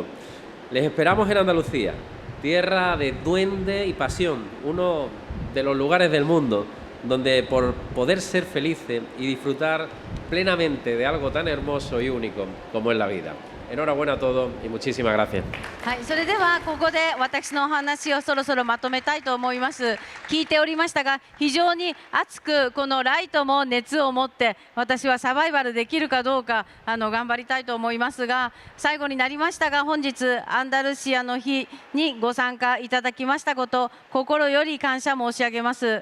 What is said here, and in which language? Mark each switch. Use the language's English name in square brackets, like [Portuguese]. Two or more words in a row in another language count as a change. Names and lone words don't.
[Spanish] Les esperamos en Andalucía, tierra de duende y pasión, uno de los lugares del mundo donde por poder ser felices y disfrutar plenamente de algo tan hermoso y único como es la vida. Enhorabuena a todos y muchísimas gracias. [Japanese] はい、それではここで私のお話をそろそろまとめたいと思います。聞いておりましたが、非常に熱くこのライトも熱を持って私はサバイバルできるかどうか頑張りたいと思いますが、最後になりましたが本日アンダルシアの日にご参加いただきましたこと心より感謝申し上げます。